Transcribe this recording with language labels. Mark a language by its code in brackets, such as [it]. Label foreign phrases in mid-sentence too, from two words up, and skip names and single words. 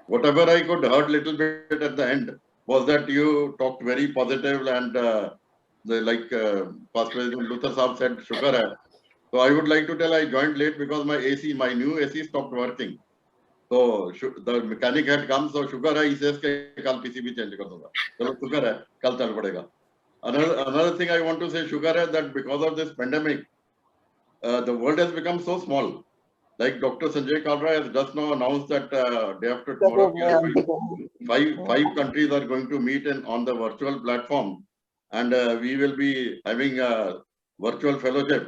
[en] Whatever I could heard little bit at the end was that you talked very positive, and like Past President Luther Saab said, [hi] Shukar hai. [en] So I would like to tell I joined late because my new AC stopped working. So the mechanic had come, so [hi] Shukar hai, [en] he says [hi] ke kal PCB change kar dunga. Chalo Shukar hai, kal chal padega. [en] Another thing I want to say, [hi] Shukar hai, [en] that because of this pandemic, the world has become so small. Like Dr. Sanjay Kalra has just now announced that day after tomorrow, five countries are going to meet on the virtual platform, and we will be having a virtual fellowship.